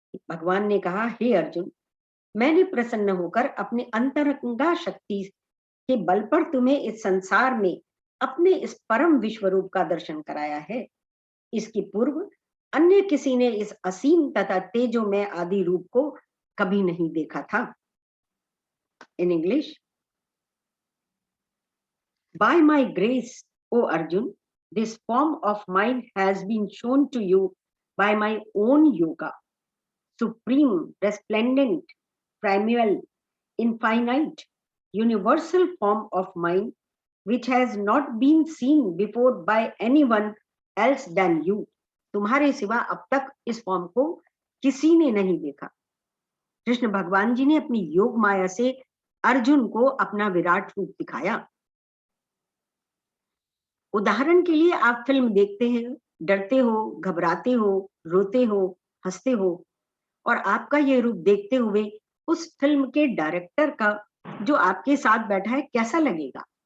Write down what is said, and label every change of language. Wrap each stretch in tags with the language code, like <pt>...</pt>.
<hi>भगवान ने कहा, हे अर्जुन, मैंने प्रसन्न होकर अपने अंतरंगा शक्ति के बल पर तुम्हें इस संसार में अपने इस परम विश्व रूप का दर्शन कराया है। इसके पूर्व अन्य किसी ने इस असीम तथा तेजोमय आदि रूप को कभी नहीं देखा था।</hi> <en>In English, by my grace, O Arjun, this form of mine has been shown to you by my own yoga, supreme, resplendent, primeval, infinite, universal form of mine, which has not been seen before by anyone else than you.</en> <hi>तुम्हारे सिवा अब तक इस form को किसी ने नहीं देखा। कृष्ण भगवान जी ने अपनी योग माया से अर्जुन को अपना विराट रूप दिखाया। उदाहरण के लिए आप फिल्म देखते हैं, डरते हो, घबराते हो, रोते हो, हंसते हो, और आपका ये रूप देखते हुए उस फिल्म के डायरेक्टर का जो आपके साथ बैठा है कैसा लगेगा?</hi>